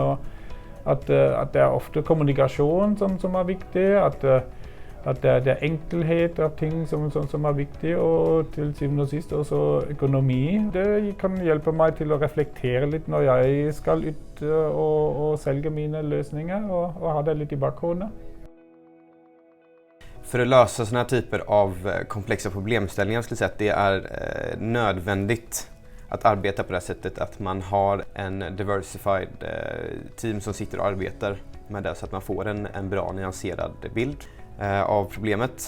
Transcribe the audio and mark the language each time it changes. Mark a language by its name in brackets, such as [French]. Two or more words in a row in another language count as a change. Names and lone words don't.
[Norwegian] Og at det er ofte kommunikasjon som er viktig, at det er enkelhet av ting som er viktig, og til syvende og sist også økonomi. Det kan hjelpe meg til å reflektere litt når jeg skal ut og selge mine løsninger, og ha det litt i bakgrunnen. [Swedish] För att lösa sådana här typer av komplexa problemställningar skulle jag säga att det är nödvändigt att arbeta på det sättet att man har en [English] diversified team [Swedish] som sitter och arbetar med det så att man får en bra nyanserad bild av problemet.